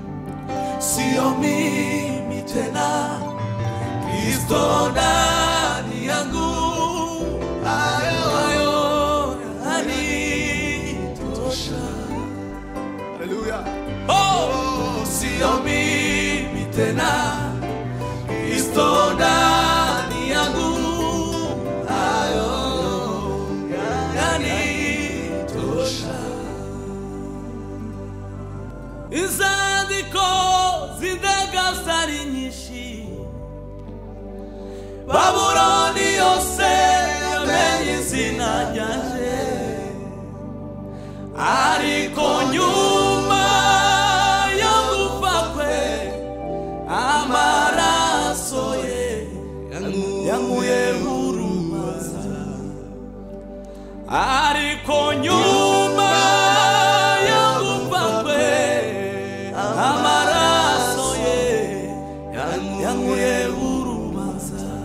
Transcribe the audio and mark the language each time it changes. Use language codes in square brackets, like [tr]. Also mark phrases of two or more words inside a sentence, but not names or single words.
[sw] Sio mimi tena, Kristo ndani yangu, hayo yanitosha. Haleluya. Oh, sio mimi tena, Kristo ndani yangu, hayo yanitosha. [rn] Inzandiko zindagazari nyinshi, Babuloni yose yamenye izina ryanje, ariko nyuma yo gupfa kwe amaraso ye yankuye urubanza, ariko nyuma yo gupfa kwe amaraso ye yankuye urubanza.